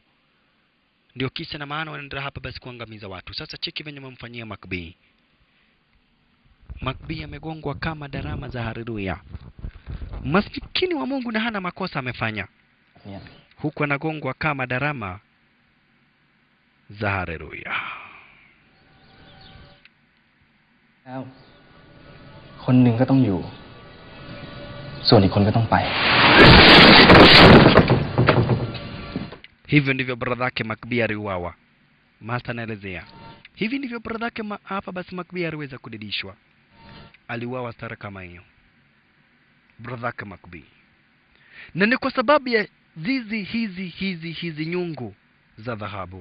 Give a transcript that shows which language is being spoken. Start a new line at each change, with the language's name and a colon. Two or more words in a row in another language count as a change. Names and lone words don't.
Swahili: Ndio kisa na maana wanaendelea hapa basi kuangamiza watu. Sasa cheki venye wamemfanyia Macbee. Macbee amegongwa kama darama za haleluya. Maskini wa Mungu na hana makosa amefanya. Huku anagongwa kama darama za haleluya.
Thai: คนหนึ่งก็ต้องอยู่ส่วนอีกคนก็ต้องไป
Swahili: Hivyo ndivyo brother yake Macbee aliuawa. Master anaelezea. Hivi ndivyo brother yake hapa basi Macbee aliweza kudidishwa. Aliuawa stara kama hiyo. Brother yake Macbee. Na ni kwa sababu ya hizi nyungu za dhahabu.